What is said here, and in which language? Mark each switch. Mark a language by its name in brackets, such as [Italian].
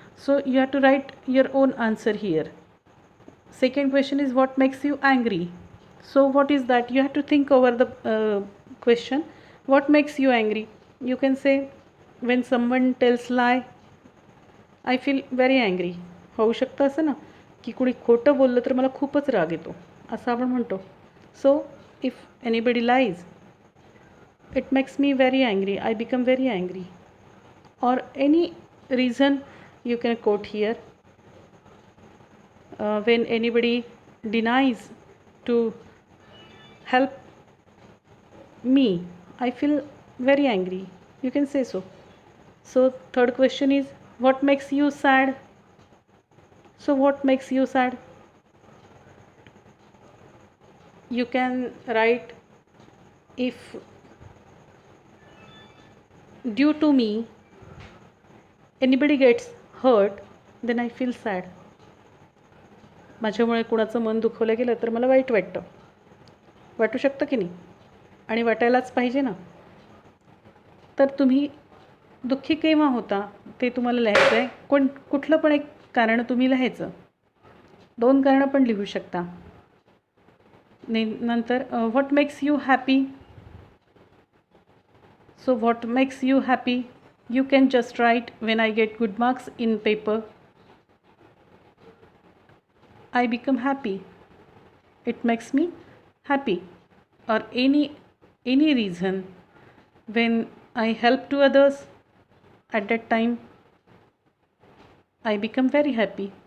[English] So you have to write your own answer here. Second question is, what makes you angry? So what is that? You have to think over the question. What makes you angry? You can say, when someone tells lie, I feel very angry. [Marathi] होऊ शकतं असं ना, की कुणी खोटं बोललं तर मला खूपच राग येतो, असं आपण म्हणतो. [English] So if anybody lies, it makes me very angry, I become very angry. Or any reason you can quote here. When anybody denies to help me, I feel very angry, you can say so. So third question is, what makes you sad? So what makes you sad? You can write, if due to me anybody gets hurt, then I feel sad. [Marathi] माझ्यामुळे कुणाचं मन दुखवलं गेलं तर मला वाईट वाटतं. वाटू शकतं की नाही? आणि वाटायलाच पाहिजे ना. तर तुम्ही दुःखी केव्हा होता ते तुम्हाला लिहायचं आहे. कुठलं पण एक कारण तुम्ही लिहायचं. 2 कारणं पण लिहू शकता. नंतर [English] What makes you happy? So what makes you happy, you can just write, when I get good marks in paper, I become happy. It makes me happy, or any reason when I help to others, at that time I become very happy.